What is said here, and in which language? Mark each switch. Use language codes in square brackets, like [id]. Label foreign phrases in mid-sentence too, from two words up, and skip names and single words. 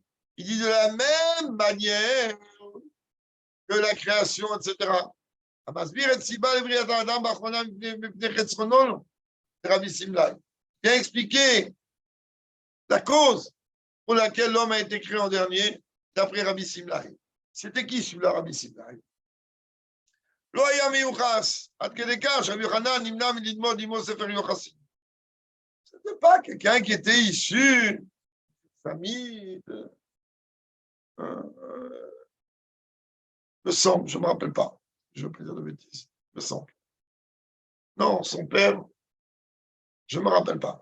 [fr] Il dit de la même manière que la création, etc. Rabbi Simla. Il a expliqué la cause pour laquelle l'homme a été créé en dernier, d'après Rabbi Simla. C'était qui celui-là, Rabbi Simla? [he] לא היה מיוחס, עד כדי כך שרבי יוחנן נמנע מללמוד עמו ספר יוחסין. [fr] C'était pas quelqu'un qui était issu de famille, de sang, je ne me rappelle pas. Je ne veux pas dire de bêtises. Le sang. Non, son père, je ne me rappelle pas.